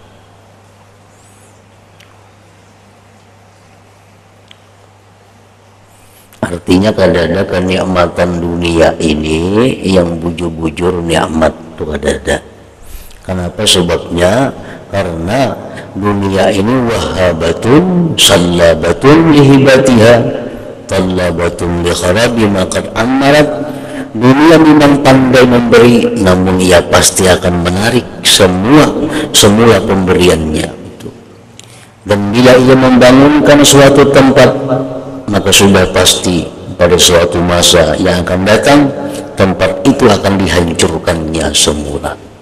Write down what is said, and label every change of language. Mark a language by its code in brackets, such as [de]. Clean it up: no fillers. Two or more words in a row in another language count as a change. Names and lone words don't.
[bjn] Artinya kadada kenikmatan dunia ini yang bujur-bujur nikmat itu kadada. [ms] Kenapa sebabnya? Karena dunia ini [ar] وهابة سلابة لهباتها طلابة لخراب ما قد عمرت. [ms] Dunia memang pandai memberi, namun ia pasti akan menarik semua pemberiannya. Dan bila ia membangunkan suatu tempat, maka sudah pasti pada suatu masa yang akan datang tempat itu akan dihancurkannya semula.